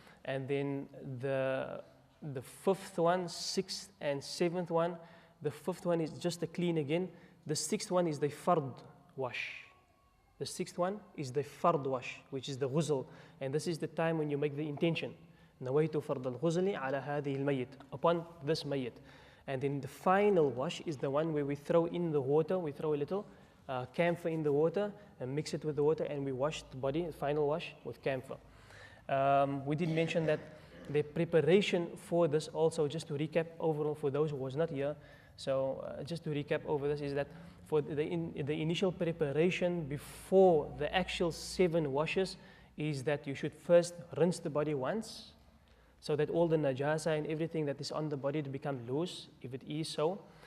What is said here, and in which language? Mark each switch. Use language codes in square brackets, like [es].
[en] And then the 5th one, 6th and 7th one, the 5th one is just a clean again. The 6th one is the fard wash. The 6th one is the fard wash, which is the ghusl. And this is the time when you make the intention. [ar] نويت فرض الغسل على هذه الميت, [en] upon this mayit. And then the final wash is the one where we throw in the water, we throw a little camphor in the water and mix it with the water, and we wash the body, the final wash, with camphor. We did mention that the preparation for this also, just to recap overall for those who was not here, so just to recap over this, is that for the initial preparation before the actual 7 washes is that you should first rinse the body once, so that all the najasa and everything that is on the body to become loose, if it is so.